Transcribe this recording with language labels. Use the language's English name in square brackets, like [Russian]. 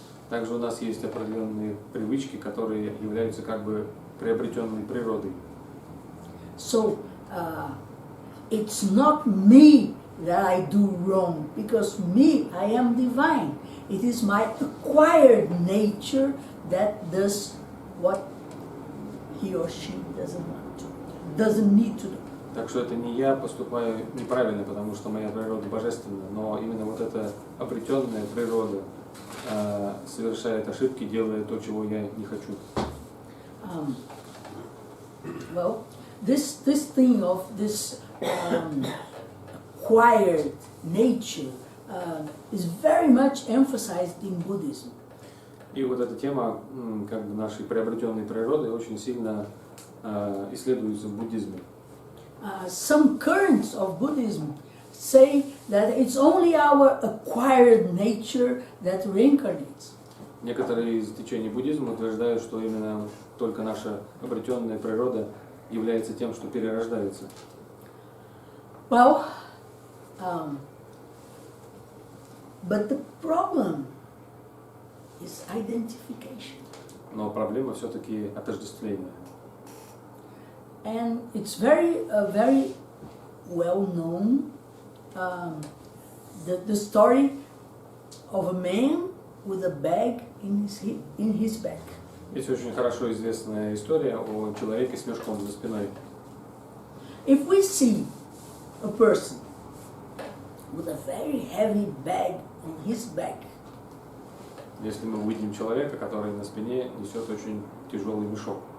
[Russian] Также у нас есть определенные привычки, которые являются как бы приобретенной природой. [English] So it's not me that I do wrong, because me, I am divine. It is my acquired nature that does what he or she doesn't want to, doesn't need to do. [Russian] Так что это не я поступаю неправильно, потому что моя природа божественна, но именно вот эта обретенная природа совершает ошибки, делая то, чего я не хочу. [English] Well, this thing of this acquired nature is very much emphasized in Buddhism. [Russian] И вот эта тема как бы нашей приобретенной природы очень сильно исследуется в буддизме. [English] Some currents of Buddhism say that it's only our acquired nature that reincarnates. [Russian] Некоторые из течений буддизма утверждают, что именно только наша обретенная природа является тем, что перерождается. [English] Well, but the problem is identification. [Russian] Но проблема все-таки отождествление. [English] And it's very well known, the story of a man with a bag in his back. [Russian] Есть очень хорошо известная история о человеке с мешком за спиной. [English] If we see a person with a very heavy bag on his back, [Russian] Если мы увидим человека, который на спине несет очень тяжелый мешок,